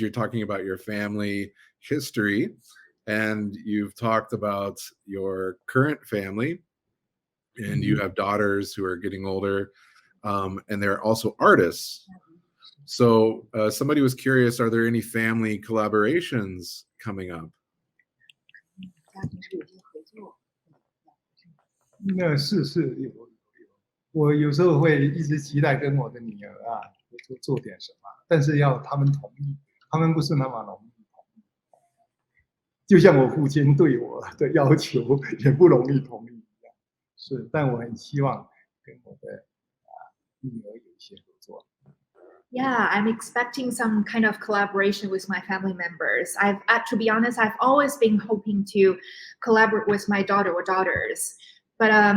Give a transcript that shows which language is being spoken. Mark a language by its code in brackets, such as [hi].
[en] You're talking about your family history, and you've talked about your current family, and you have daughters who are getting older, and they're also artists. So somebody was curious, are there any family collaborations coming up? [zh] 家庭是有些合作。那是有，我有时候会一直期待跟我的女儿啊做点什么，但是要他们同意，他们不是那么容易同意。就像我父亲对我的要求也不容易同意一样，是，但我很希望跟我的女儿有一些合作。 [en] Yeah, I'm expecting some kind of collaboration with my family members. To be honest, I've always been hoping to collaborate with my daughter or daughters, but